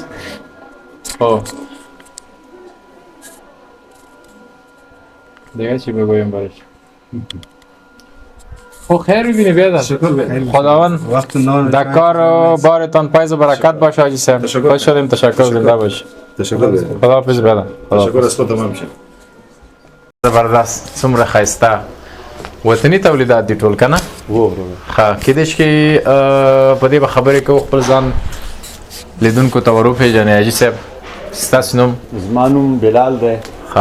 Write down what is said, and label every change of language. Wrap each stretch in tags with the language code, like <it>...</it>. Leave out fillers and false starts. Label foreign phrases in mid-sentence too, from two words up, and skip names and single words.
<fa>خب دیگه چی بگویم برش؟ خب خیر ببینی بیادر. خداوند در کار و بارتان پایز و برکت باشه حاجی صاحب. خوش شدیم. تشکر زنده باش. تشکر. خداحافظ بیادر. تشکر از خود تمام شد.</fa> <ps>زبردست څومره ښایسته وطني تولیدات دي ټول کنه. ښه کېدای شي چې په دې به خبرې کوو خپل ځان لیدونکو ته ور وپېژنئ. حاجي صاحب ستاسو نوم؟ زما نوم بلال دی. ښه</ps>